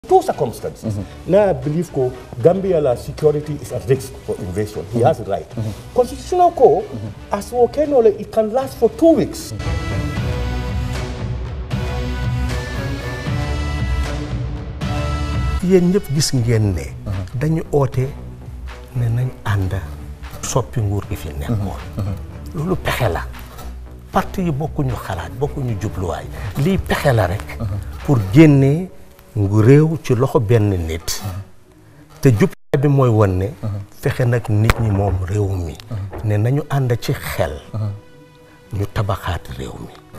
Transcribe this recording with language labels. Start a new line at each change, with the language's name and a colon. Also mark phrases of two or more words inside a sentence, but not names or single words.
English: Two circumstances. Now I believe Gambia security is at risk for invasion. He has a right. Constitutional court, as it can last for 2 weeks.
Wolof: Yéen ñëpp gis ngeen ne dañu oote ne nañ ànd soppi nguur gi fi nekkoon. Loolu pexe la. Parti yi bokkuñu xalaat bokkuñu jubluwaay lii pexe la rek pour génnee ngu réew ci loxo benn nit te jubluwaay bi mooy won ne fexe nag nit ñi moom réew mi ne nañu ànd ci xel ñu tabaxaat réew mi.